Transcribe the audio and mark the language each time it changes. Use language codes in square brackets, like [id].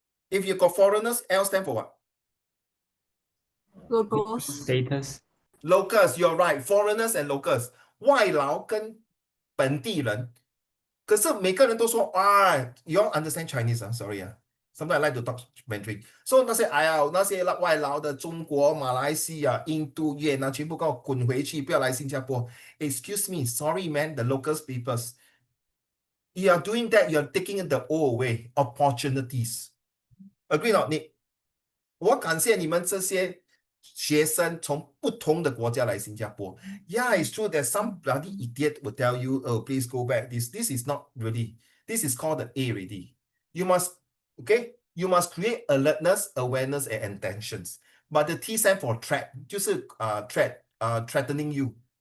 [en] If you got foreigners, L stand for what? Locals. Status. Locals, you're right. Foreigners and locals. [zh] 外劳跟本地人。可是每个人都说 [en] you all understand Chinese, sorry. Sometimes I like to talk Mandarin. [zh] So 那些外劳的中国、马来西亚、印度、越南全部给我滚回去，不要来新加坡。 [en] Excuse me, sorry man, the locals peoples. You are doing that, you are taking the all away opportunities. Agree not, Nick? [zh] 我感谢你们这些学生从不同的国家来新加坡。 [en] Yeah, it's true that some bloody idiot will tell you, oh, please go back. This is not really. This is called the A already. You must, okay? You must create alertness, awareness, and intentions. But the T stand for threat, [zh] 就是 [en] threatening you.